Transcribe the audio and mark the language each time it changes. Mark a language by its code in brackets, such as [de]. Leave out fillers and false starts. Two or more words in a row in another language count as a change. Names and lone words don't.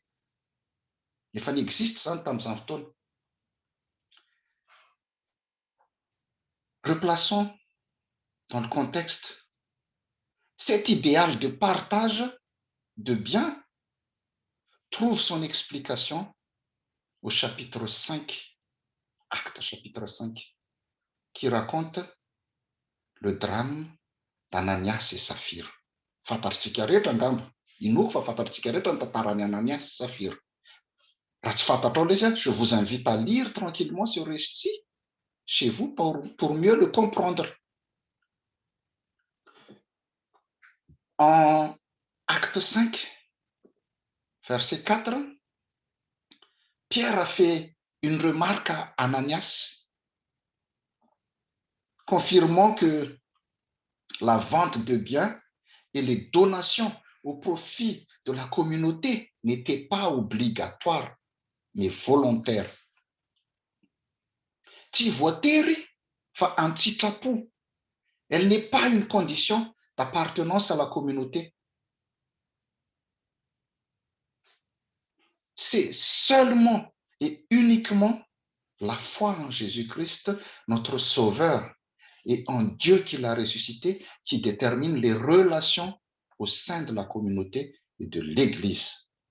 [fr] Il fallait existe ça dans un. Replaçons dans le contexte cet idéal de partage de biens trouve son explication au chapitre 5, Acte chapitre 5, qui raconte le drame d'Ananias et Saphir. [mg] Fantatritsika rehetra angamba, inoko fa fantatritsika rehetra ny tantaran'ny Ananias et Saphir. Raha tsy fantatrao lesy, [fr] je vous invite à lire tranquillement ce récit chez vous pour mieux le comprendre. En Acte 5, verset 4, Pierre a fait une remarque à Ananias, confirmant que la vente de biens et les donations au profit de la communauté n'étaient pas obligatoires, mais volontaires. [mg] Tsy voatery fa an-tsitrapo. [fr] Elle n'est pas une condition d'appartenance à la communauté. C'est seulement et uniquement la foi en Jésus-Christ, notre Sauveur, et en Dieu qui l'a ressuscité, qui détermine les relations au sein de la communauté et de l'Église.